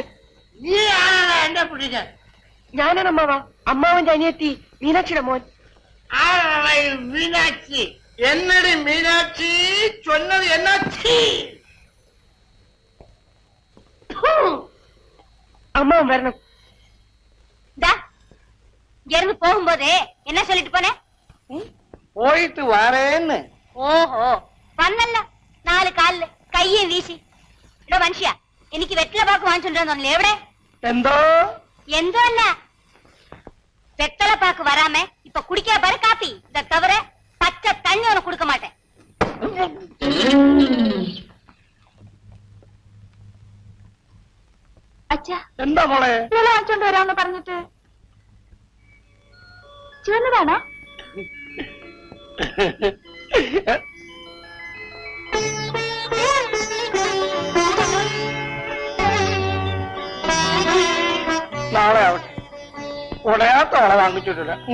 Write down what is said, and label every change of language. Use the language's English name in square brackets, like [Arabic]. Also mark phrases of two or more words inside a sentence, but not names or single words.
[Malayalam] നീ ആണാ എന്നെ പിടിക്കാൻ? ഞാനാണ് അമ്മാവ, അമ്മാവന്റെ അനിയത്തി മീനാക്ഷിയുടെ മോൻ. ആരാണ് ഈ മീനാക്ഷി? എന്നടി മീനാക്ഷി ചൊന്നത് എന്നാക്ഷി? അമ്മാവൻ വരണം. [Tamil] இருந்து போகும்போதே என்ன சொல்லிட்டு போனே? [Malayalam] പോയിട്ട് വരേന്ന്. ഓഹോ, വന്നല്ല 4 കാലില് കയ്യും വീശി. ഇവിടെ മനുഷ്യ എനിക്ക് വെറ്റില പാക്ക് വാങ്ങിച്ചോണ്ടിരുന്നല്ലേ? എവിടെ? എന്തോ എന്തോ അല്ല, [Tamil] வெத்தலை பாக்கு வராம இப்ப குடிக்க பாரு காப்பி. இத தவிர பச்சை தண்ணி உனக்கு கொடுக்க மாட்டேன். [Malayalam] അച്ഛാ, എന്താ മോളെ? ഇന്നലെ വാങ്ങിച്ചോണ്ട് വരാമെന്ന് പറഞ്ഞിട്ട് ചുവന്നതാണോ? നാളെ ആവട്ടെ, ഉടയാത്ത വള വാങ്ങിച്ചിട്ടില്ല.